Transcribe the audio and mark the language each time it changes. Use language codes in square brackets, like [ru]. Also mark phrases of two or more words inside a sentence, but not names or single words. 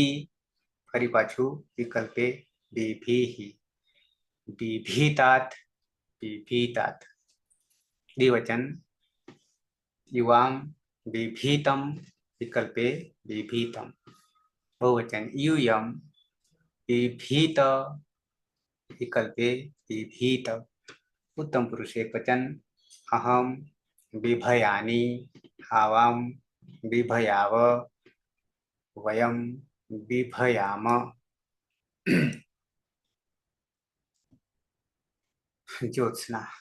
[gu] ફરી પાછું [sa] વિકલ્પે બિભીહિ, બિભીતાત, બિભીતાત. દ્વિવચન યુવામ, બિભીતમ. વિકલ્પે બિભીતમ. બહુવચન यूयम, બિભીત. વિકલ્પે બિભીત. उत्तम पुरुष एकवचन अहम, बिभयानि, आवाम, बिभयाव, वयम, बिभयाम. ज्योत्सना.